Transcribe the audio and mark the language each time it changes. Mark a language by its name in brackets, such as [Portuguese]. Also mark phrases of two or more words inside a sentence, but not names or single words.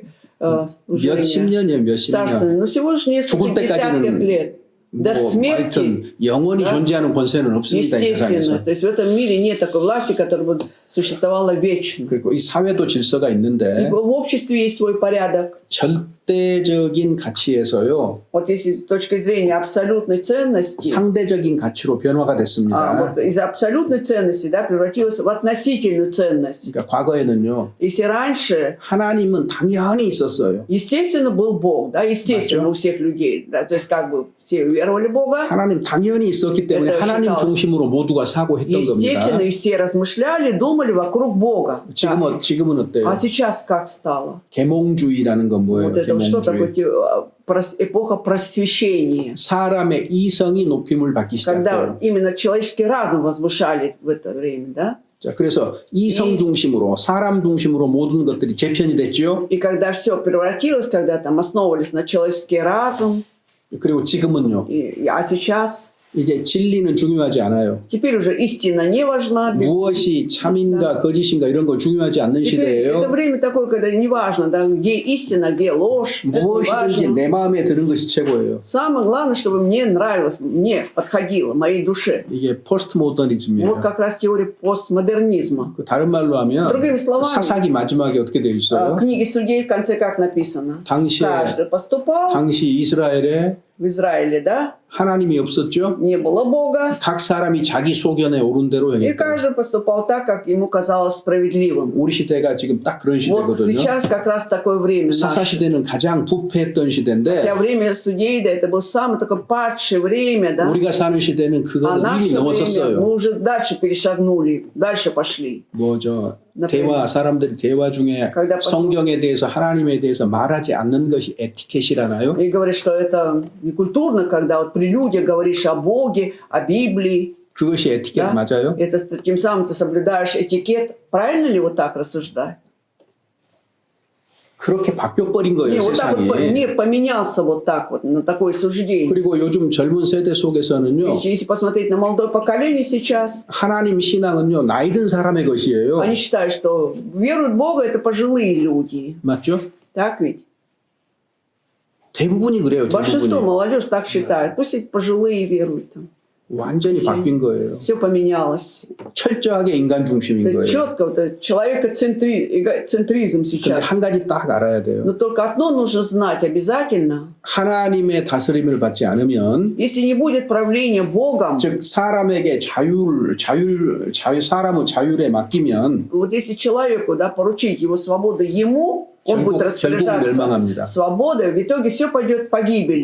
[Korean] 몇십 [Russian] служения, [Korean] 년이에요, 몇십 년. [Russian] царственного, но всего лишь несколько [Korean] 죽을 [Russian] десятков [Korean] 때까지는 [Russian] лет. До смерти, [Korean] 하여튼 영원히 [Russian] Да. [Korean] 존재하는 권세는 없습니다. 이 [Russian] естественно. [Korean] 세상에서. [Russian] То есть в этом мире нет такой власти, которая бы существовала вечно. [Korean] 그리고 이 사회도 질서가 [Russian] И [Korean] 있는데 [Russian] в обществе есть свой порядок. [Korean] 절대적인 가치에서요 [Russian] Вот если с точки зрения абсолютной ценности, [Korean] 상대적인 가치로 변화가 됐습니다. [Russian] вот из абсолютной ценности, да, превратилась в относительную ценность. [Korean] 그러니까 과거에는요 [Russian] Если раньше, [Korean] 하나님은 당연히 있었어요. [Russian] естественно, был Бог, да, естественно, [Korean] 맞죠? [Russian] у всех людей, да, то есть как бы все веровали в Бога, [Korean] 하나님 당연히 있었기 때문에 [Russian] Это [Korean] 하나님 [Russian] считалось. [Korean] 중심으로 모두가 사고 했던 [Russian] естественно, [Korean] 겁니다. [Russian] и все размышляли, думали вокруг Бога. Да. [Korean] 지금은 어때요? [Russian] А сейчас как стало? [Korean] 계몽주의라는 건 뭐예요? [Russian] Вот это что такое [Korean] 계몽주의. [Russian] эпоха просвещения? [Korean] 사람의 이성이 높임을 받기 [Russian] Когда [Korean] 시작해요. [Russian] именно человеческий разум возвышали в это время, да? [Korean] 자, 그래서 이성 중심으로 사람 중심으로 모든 것들이 재편이 됐죠. [Russian] И когда все превратилось, когда там основывались на человеческий разум, [Korean] 그리고 지금은요. [Russian] а сейчас [Korean] 이제 진리는 중요하지 않아요. [Russian] теперь уже истина не важна. [Korean] 무엇이 참인가 거짓인가 이런 거 중요하지 않는 [Russian] Теперь это [Korean] 시대예요. [Russian] время такое, когда не важно, да, где истина, где ложь. Это не [Korean] 무엇이든지 [Russian] важно. [Korean] 내 마음에 드는 것이 최고예요. [Russian] Самое главное, чтобы мне нравилось, мне подходило, моей душе. [Korean] 이게 포스트 모더니즘이에요. [Russian] Вот как раз теория постмодернизма. [Korean] 그 다른 말로 하면 [Russian] Другими словами, [Korean] 사사기 마지막에 어떻게 되어 [Russian] в [Korean] 있어요? [Russian] книге Судей в конце как написано? [Korean] 당시에 [Russian] Каждый поступал [Korean] 당시 이스라엘에 [Russian] в Израиле, да? [Korean] 하나님이 없었죠. [Russian] Не было Бога. [Korean] 각 사람이 자기 소견에 옳은 대로 [Russian] И [Korean] 행했다. [Russian] каждый поступал так, как ему казалось справедливым. [Korean] 우리 시대가 지금 딱 그런 [Russian] Вот [Korean] 시대거든요. [Russian] сейчас как раз такое время [Korean] 사사 [Russian] наше. [Korean] 시대는 가장 부패했던 시대인데 [Russian] Хотя время судей, да, это было самое такое падшее время, да? [Korean] 우리가 사는 시대는 [Russian] А [Korean] 그거는 [Russian] наше [Korean] 이미 [Russian] время мы [Korean] 넘었었어요. [Russian] уже дальше перешагнули, дальше пошли. [Korean] 뭐죠? [Russian] например. [Korean] 대화 사람들이 대화 중에 [Russian] Когда [Korean] 성경에 대해서 하나님에 대해서 말하지 않는 것이 에티켓이라나요? [Russian] И говорит, что это некультурно, когда вот при людях говоришь о Боге, о Библии. [Korean] 그것이 에티켓 [Russian] Да? [Korean] 맞아요? [Russian] Это тем самым ты соблюдаешь этикет. Правильно ли вот так рассуждать? [Korean] 그렇게 바뀌어 버린 거예요, [Russian] И вот так вот [Korean] 세상이. [Russian] мир поменялся вот так вот на такое суждение. [Korean] 그리고 요즘 젊은 세대 속에서는요. [Russian] Если посмотреть на молодое поколение сейчас, [Korean] 하나님 신앙은요. 나이 든 사람의 것이에요. [Russian] они считают, что веруют в Бога это пожилые люди. [Korean] 맞죠? [Russian] Так ведь? [Korean] 대부분이 그래요. [Russian] Большинство [Korean] 대부분이. [Russian] молодежь так считает. Пусть эти пожилые веруют. Там. [Korean] 완전히 바뀐 거예요. [Russian] Все поменялось. [Korean] 철저하게 인간 [Russian] То [Korean] 중심인 [Russian] есть [Korean] 거예요. [Russian] четко вот, человекоцентризм [Korean] 근데 [Russian] сейчас. [Korean] 한 가지 딱 알아야 돼요. [Russian] Но только одно нужно знать обязательно. [Korean] 하나님의 다스림을 받지 않으면 [Russian] Если не будет правления Богом, [Korean] 즉 사람에게 사람의 자율에 맡기면 [Russian] вот если человеку да, поручить его свободу ему, он будет [Korean] 결국 멸망합니다. [Russian] распоряжаться свободой, в итоге все пойдет к погибели.